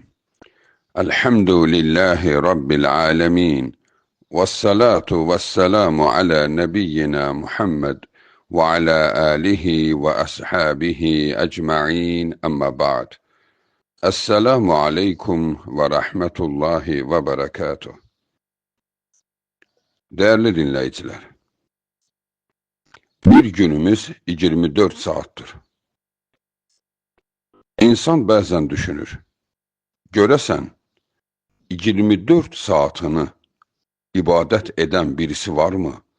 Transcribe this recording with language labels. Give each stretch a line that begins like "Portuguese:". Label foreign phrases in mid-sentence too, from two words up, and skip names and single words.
Arabic: الحمد لله رب العالمين، والصلاة والسلام على نبينا محمد وعلى آله وأصحابه أجمعين. أما بعد. السلام عليكم ورحمة الله وبركاته.
Turkish: Değerli dinleyiciler, bir günümüz 24 saattir.
Azerbaijani: İnsan bəzən düşünür, görəsən 24 saatini ibadət edən birisi varmı?